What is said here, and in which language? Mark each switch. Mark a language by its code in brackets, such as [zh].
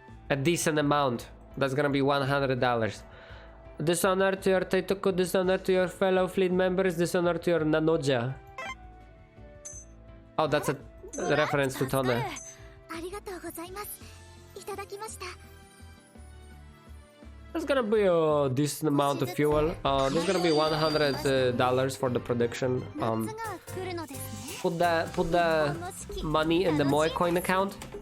[en] A decent amount. That's gonna be $100. Dishonor to your Teitoku, dishonor to your fellow fleet members, dishonor to your Nanoja. Oh, that's a reference to Tone. [ja] ありがとうございます。いただきました。 [en] There's gonna be a decent amount of fuel. There's gonna be $100 for the prediction. [ja] 夏が来るのですね。 [en] Put the money in the Moe coin account.